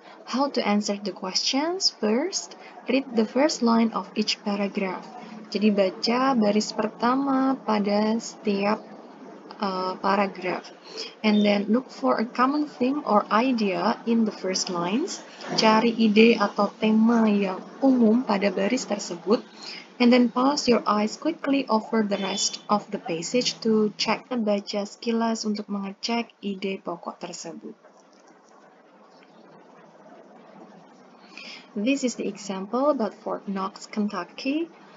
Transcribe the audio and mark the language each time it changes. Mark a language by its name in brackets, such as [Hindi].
[English] How to answer the questions? First, read the first line of each paragraph. [Indonesian] Jadi baca baris pertama pada setiap paragraph. [English] And then look for a common theme or idea in the first lines. [Indonesian] Cari ide atau tema yang umum pada baris tersebut. [English] And then pass your eyes quickly over the rest of the passage to check. [Indonesian] Baca sekilas untuk mengecek ide pokok tersebut. [English] This is the example about Fort Knox, Kentucky.